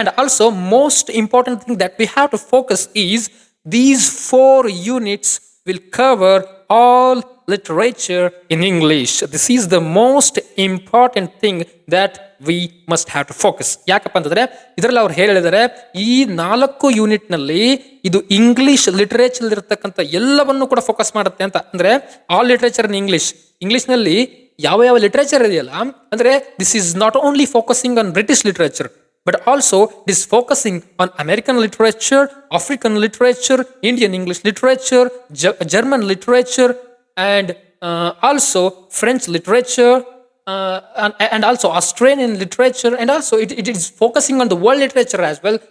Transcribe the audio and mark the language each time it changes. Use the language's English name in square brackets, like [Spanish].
[English] And also most important thing that we have to focus is these 4 units will cover all literature in English. This is the most important thing that we must have to focus. [Kannada] ಯಾಕಪ್ಪ ಅಂತಂದ್ರೆ ಇದರಲ್ಲಿ ಅವ್ರು ಹೇಳಿದ್ದಾರೆ, ಈ 4 unit ನಲ್ಲಿ ಇದು English literature ಇರತಕ್ಕಂಥ ಎಲ್ಲವನ್ನು ಕೂಡ ಫೋಕಸ್ ಮಾಡುತ್ತೆ ಅಂತ. [English] ಅಂದ್ರೆ all literature in English ನಲ್ಲಿ [Kannada] ಯಾವ ಯಾವ ಲಿಟರೇಚರ್ ಇದೆಯಲ್ಲ, [English] ಅಂದ್ರೆ this is not only focusing on British literature, but also it is focusing on American literature, African literature, Indian English literature, German literature, and also French literature, and also Australian literature, and also it is focusing on the world literature as well.